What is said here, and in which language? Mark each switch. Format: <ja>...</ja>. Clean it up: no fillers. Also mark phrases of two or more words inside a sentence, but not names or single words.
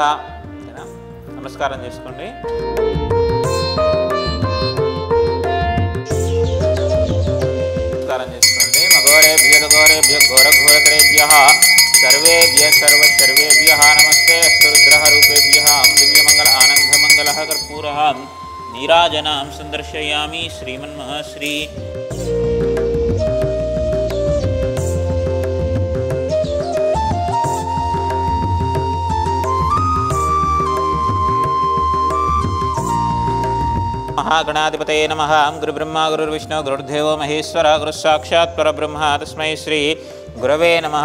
<te>నమస్కారం చేసుకోండి. నమస్కారం చేసుకోండి.</te> <sa>मघोरेभ्यो घोरेभ्यो घोरघोरतरेभ्यः सर्वेभ्यः सर्वेभ्यः नमस्ते अस्तु रुद्रः रूपेभ्यः दिव्यमङ्गल आनन्दमङ्गलः कर्पूरः नीराजनां सन्दर्शयामि. శ్రీమన్మహాశ్రీ महागणाधिपतये नमः. गुरुब्रह्मा गुरुर्विष्णु गुरुर्देवो महेश्वर गुरुस्साक्षात् परब्रह्म तस्मै श्री गुरवे नमः.</sa>